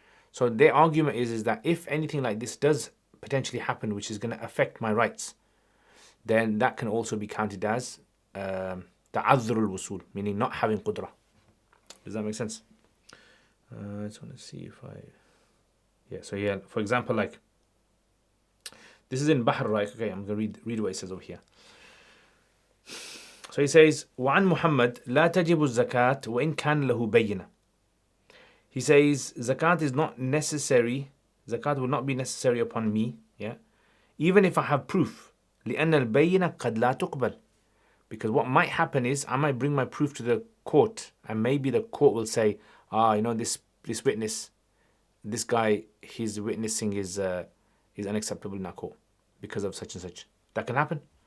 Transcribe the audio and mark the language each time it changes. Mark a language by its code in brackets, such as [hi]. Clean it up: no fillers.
[en] So their argument is that if anything like this does potentially happen, which is going to affect my rights, then that can also be counted as ta'adhur al-wusul, meaning not having qudra. Does that make sense? I just want to see if so yeah, for example, like, this is in Bahr, right? Okay, I'm going to read what it says over here. So he says, [ar] وعن محمد لا تجب الزكاة وإن كان له بينة. [en] He says, zakat is not necessary, zakat will not be necessary upon me, yeah, even if I have proof. [ar] لأن البينة قد لا تقبل. [en] Because what might happen is, I might bring my proof to the court, and maybe the court will say, this witness, this guy, his witnessing is unacceptable in our court because of such and such. That can happen.